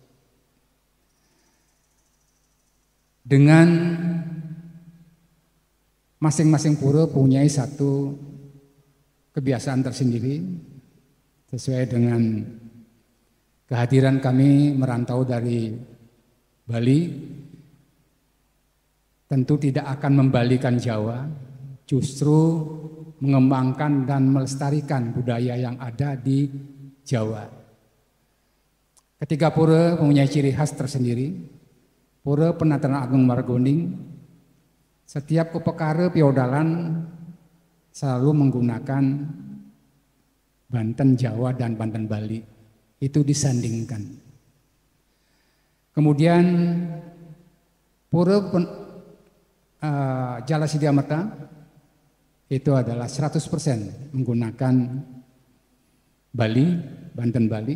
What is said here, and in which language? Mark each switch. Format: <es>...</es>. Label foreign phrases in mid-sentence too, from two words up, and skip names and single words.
<id>Dengan masing-masing pura punya satu kebiasaan tersendiri sesuai dengan kehadiran kami merantau dari Bali. Tentu tidak akan membalikan Jawa, justru mengembangkan dan melestarikan budaya yang ada di Jawa. Ketiga pura mempunyai ciri khas tersendiri. Pura Penataran Agung Margowending, setiap upekara piodalan selalu menggunakan Banten Jawa dan Banten Bali. Itu disandingkan. Kemudian Pura Jalasida Amerta itu adalah 100% menggunakan Bali, Banten Bali.</id>